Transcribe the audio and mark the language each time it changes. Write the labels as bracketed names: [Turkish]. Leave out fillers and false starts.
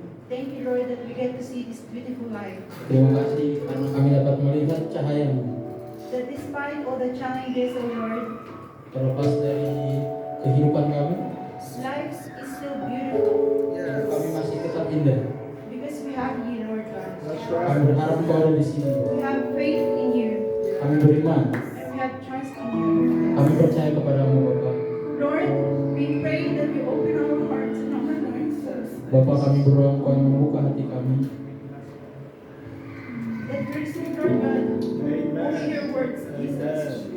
[English] Thank you, Lord, that we get to see this beautiful life. [Indonesian] Terima kasih karena kami dapat melihat cahaya-Mu. [English] That despite all the challenges, oh Lord, [Indonesian] Terlepas dari kehidupan kami, [English] life is still beautiful [Indonesian] kami masih tetap indah. [English] because we have you, Lord God. [Indonesian] Kami berharap Engkau ada di sini. [English] We have faith in you [Indonesian] Kami beriman. [English] and we have trust in you. [Indonesian] Kami percaya kepadamu, Bapak. [English] Lord, we pray that you open our hearts and our minds, [Indonesian] Bapak, kami berdoa Engkau yang membuka hati kami. [English] that we receive, Lord God, only your words, Jesus.